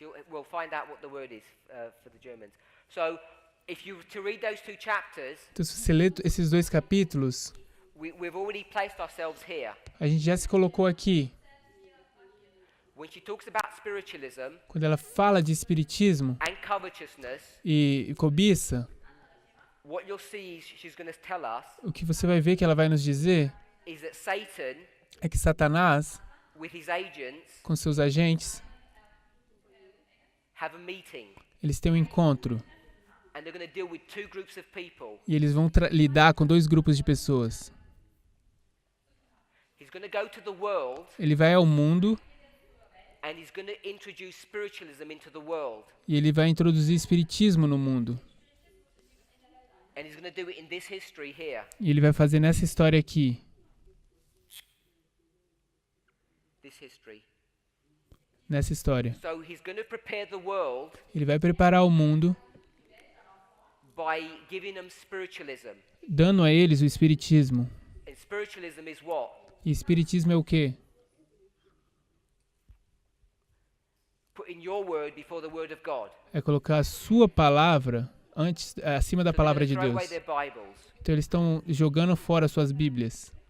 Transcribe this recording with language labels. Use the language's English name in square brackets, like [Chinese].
[English] We'll find out what the word is for the Germans. So, if you were to read those two chapters, [Portuguese] então, se você lê esses dois capítulos, [English] we've already placed ourselves here. [Portuguese] A gente já se colocou aqui. [English] When she talks about spiritualism, [Portuguese] quando ela fala de espiritismo [English] and covetousness, [Portuguese] e cobiça, [English] what you'll see she's going to tell us, [Portuguese] o que você vai ver que ela vai nos dizer [English] is that Satan, [Portuguese] é que Satanás, [English] with his agents, [Portuguese] com seus agentes, [English] have a meeting. [Portuguese] Eles têm um encontro. [English] And they're going to deal with two groups of people. [Portuguese] E eles vão lidar com dois grupos de pessoas. [English] He's going to go to the world. [Portuguese] Ele vai ao mundo. [English] And he's going to introduce spiritualism into the world. [Portuguese] E ele vai introduzir espiritismo no mundo. [English] And he's going to do it in this history here. [Portuguese] E ele vai fazer nessa história aqui. [English] This history. [Portuguese] Nessa história. [English] So he's going to prepare the world. [Portuguese] Ele vai preparar o mundo. [English] By giving them spiritualism. [Portuguese] Dando a eles o espiritismo. [English] And spiritualism is what? [Portuguese] E espiritismo é o quê? [English] Putting your word before the word of God. [Portuguese] É colocar a sua palavra acima da palavra de Deus. Então eles estão jogando fora suas Bíblias.